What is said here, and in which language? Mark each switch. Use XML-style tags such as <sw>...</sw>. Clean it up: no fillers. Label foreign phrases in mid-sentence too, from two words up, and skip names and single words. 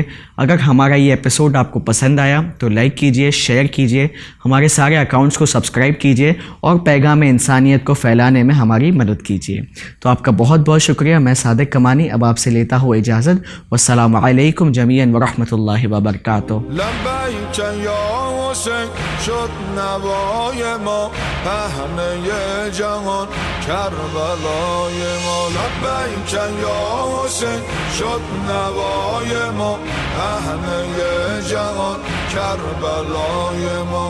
<ur>اگر ہمارا یہ ایپیسوڈ آپ کو پسند آیا تو لائک کیجئے، شیئر کیجئے، ہمارے سارے اکاؤنٹس کو سبسکرائب کیجئے اور پیغام انسانیت کو پھیلانے میں ہماری مدد کیجئے۔ تو آپ کا بہت بہت شکریہ۔ میں صادق کمانی اب آپ سے لیتا ہوں اجازت،</ur> <ar>والسلام علیکم جمیعاً ورحمۃ اللہ وبرکاتہ۔ لبیک یا حسین</ar> <fa>شد نوای ما، پهنه جهان کربلای ما.</fa> <ar>لبیک یا حسین</ar> <fa>شد نوای ما، پهنه جهان کربلای ما.</fa>